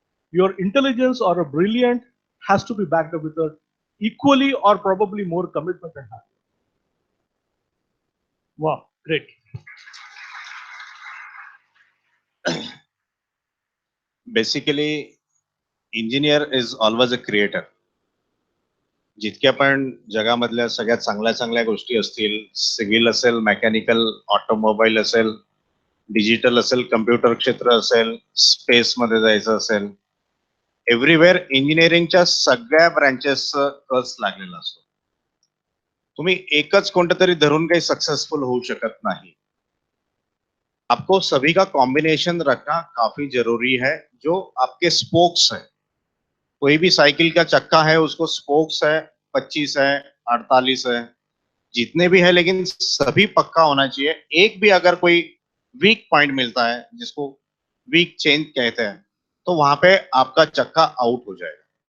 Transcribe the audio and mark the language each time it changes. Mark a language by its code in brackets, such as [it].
[en] Your intelligence or a brilliant has to be backed up with a equally or probably more commitment and hard work. Wow, great. Basically, engineer is always a creator. [mr] जितक्या पण जगामधल्या सगळ्यात चांगल्या चांगल्या गोष्टी असतील, civil असेल, mechanical, automobile असेल, digital असेल, कम्प्युटर क्षेत्र असेल, स्पेस मध्ये जायचं असेल, एव्हरीवेअर इंजिनिअरिंगच्या सगळ्या ब्रँचेसचं कस लागलेला असतो. तुम्ही एकच कोणतं तरी धरून काही सक्सेसफुल होऊ शकत नाही. [hi] आपको सभी का कॉम्बिनेशन रखना काफी जरूरी है. जो आपके स्पोक्स है, कोई भी साइकिल का चक्का है, उसको स्पोक्स है, 25 है, 48 है, जितने भी है, लेकिन सभी पक्का होना चाहिए. एक भी अगर कोई वीक पॉइंट मिलता है, जिसको वीक चेंज कहते हैं, तो वहां पे आपका चक्का आउट हो जाएगा.